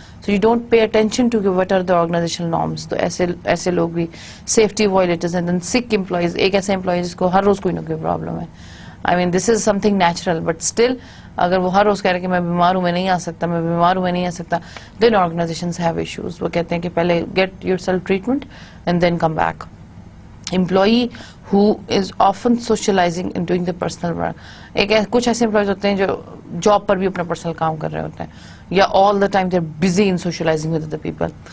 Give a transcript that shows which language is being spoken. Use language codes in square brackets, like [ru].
[en] So you don't pay attention to what are the organizational norms. [ur] تو ایسے لوگ بھی safety violators. [en] And then sick employees, [ur] ایک ایسا employee جس کو ہر روز کوئی نہ کوئی پرابلم ہے. [en] I mean this is something natural, but still [ur] اگر وہ ہر روز کہہ رہے کہ میں بیمار ہوں, میں نہیں آ سکتا, میں بیمار ہوں, میں نہیں آ سکتا, [en] then organizations have issues. [ur] وہ کہتے ہیں کہ پہلے [en] get yourself treatment and then come back. Employee who is often socializing and doing the personal work. [ur] کچھ ایسے امپلائیز ہوتے ہیں جو جاب پر بھی اپنا پرسنل کام کر رہے ہوتے ہیں, یا [en] all the time they're busy in socializing with other people.